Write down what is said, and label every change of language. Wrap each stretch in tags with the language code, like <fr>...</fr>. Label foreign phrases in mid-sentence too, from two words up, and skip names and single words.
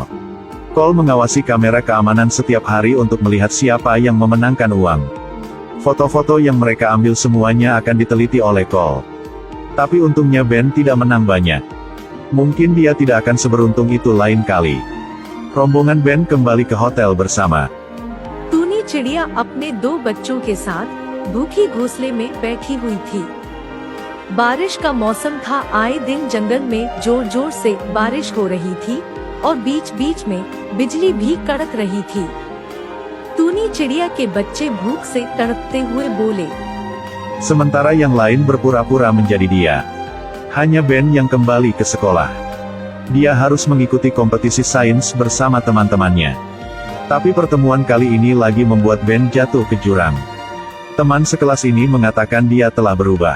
<id>Cole mengawasi kamera keamanan setiap hari untuk melihat siapa yang memenangkan uang. Foto-foto yang mereka ambil semuanya akan diteliti oleh Cole. Tapi untungnya Ben tidak menang banyak. Mungkin dia tidak akan seberuntung itu lain kali. Rombongan Ben kembali ke hotel bersama.</id> <hi>टूनी चिड़िया अपने 2 बच्चों के साथ भूखी घोंसले में बैठी हुई थी। बारिश का मौसम था, आए दिन जंगल में जोर जोर से बारिश हो रही थी और बीच बीच में बिजली भी कड़क रही थी। टूनी चिड़िया के बच्चे भूख से तड़पते हुए बोले।</hi> <id>Sementara yang lain berpura-pura menjadi dia. Hanya Ben yang kembali ke sekolah. Dia harus mengikuti kompetisi sains bersama teman-temannya. Tapi pertemuan kali ini lagi membuat Ben jatuh ke jurang. Teman sekelas ini mengatakan dia telah berubah.</id>